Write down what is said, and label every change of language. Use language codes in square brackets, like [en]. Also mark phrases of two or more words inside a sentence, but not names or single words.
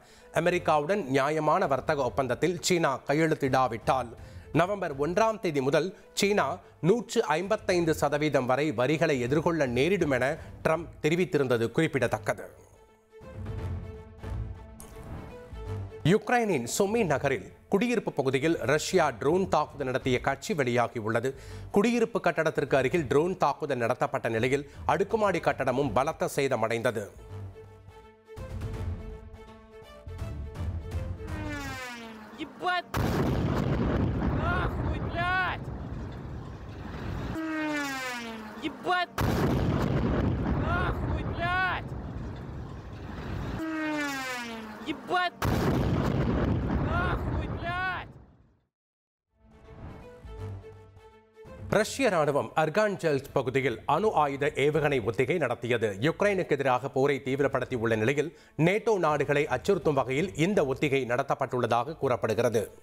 [ta] அமெரிக்காவுடன் நியாயமான வர்த்தக ஒப்பந்தத்தில் சீனா கையெழுத்திடாவிட்டால் நவம்பர் 1ஆம் தேதி முதல் சீனா 155% வரை வரிகளை எதிர்கொள்ள நேரிடும் என ட்ரம்ப் தெரிவித்திருந்தது குறிப்பிடத்தக்கது. யுக்ரைனின் சுமி நகரில் குடியிருப்பு பகுதியில் ரஷ்யா ட்ரோன் தாக்குதல் நடத்திய காட்சி வெளியாகியுள்ளது. குடியிருப்பு கட்டடத்திற்கு அருகில் ட்ரோன் தாக்குதல் நடத்தப்பட்ட நிலையில் அடுக்குமாடி கட்டடமும் பலத்த சேதமடைந்தது. [ru] Ебать! Нахуй, блядь! Ебать! Нахуй, блядь! [ta] ரஷ்ய ராணுவம் அர்கான்ஜெல்ஸ்க் பகுதியில் அணு ஆயுத ஏவுகணை ஒத்திகை நடத்தியது. யுக்ரைனுக்கு எதிராக போரை தீவிரப்படுத்தியுள்ள நிலையில் நேட்டோ நாடுகளை அச்சுறுத்தும் வகையில் இந்த ஒத்திகை நடத்தப்பட்டுள்ளதாக கூறப்படுகிறது.